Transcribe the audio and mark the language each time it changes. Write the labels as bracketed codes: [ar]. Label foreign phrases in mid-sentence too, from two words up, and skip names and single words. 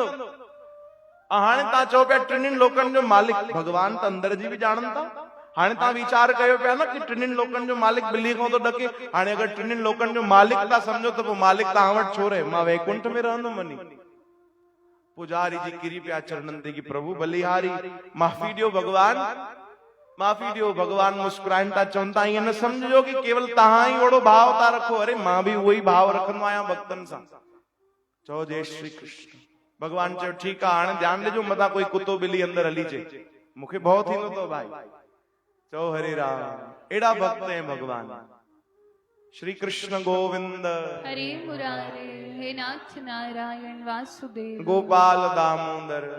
[sd] हाणे तव्हां चओ पिया टिनिनि लोकनि जो मालिक, भगवान त अंदर जी बि ॼाणनि था। हाणे तव्हां वीचार कयो पिया न कि टिनिनि लोकनि जो मालिक बिल्ली खां थो ॾके। हाणे अगरि टिनिनि लोकनि जो मालिक था सम्झो त पोइ मालिक तव्हां वटि छो रहे? मां वैकुंठ में रहंदुमि वञी। पुजारी जी किरी पिया चरणनि ते कि प्रभु बलिहारी, माफ़ी ॾियो भगवान, माफ़ी ॾियो। भगवान मुस्कुराइनि था, चवनि था ईअं न सम्झो कि केवल तव्हां ई ओड़ो भाव था रखो। अरे मां बि उहो ई भाव रखंदो आहियां भक्तनि सां। चओ जय श्री कृष्ण। भगवान चयो ठीकु आहे, हाणे ध्यानु ॾिजो मथां कोई कुतो बिल्ली अंदर हली अचे, मूंखे भउ थींदो अथव भाई। चओ हरे राम। एड़ा भक्त हैं भगवान। श्री कृष्ण गोविंद हरे मुरारे, हे नाथ नारायण वासुदेव, गोपाल दामोदर।